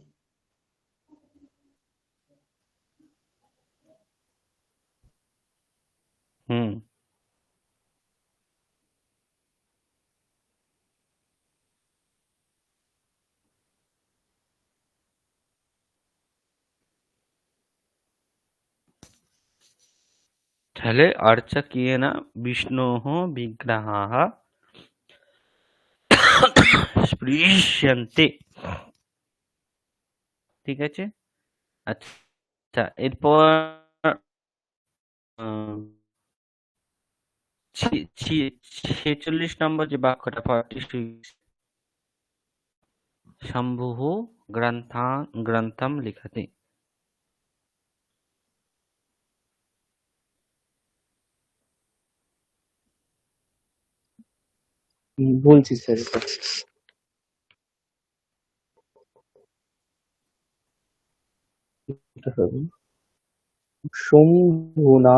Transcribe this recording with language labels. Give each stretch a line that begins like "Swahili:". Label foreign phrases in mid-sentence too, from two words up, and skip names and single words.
Sanskrit: হুম। তাহলে अर्चकेन विष्णोः विग्रहाः স্পৃশ্যন্তে।
Bangla: ঠিক আছে? আচ্ছা, এরপর 46 নম্বর যে বাক্যটা, 46,
Sanskrit: शम्भुः ग्रन्थं लिखति।
Bangla: বলছি স্যার এটা। এটা হবে শম্ভুনা।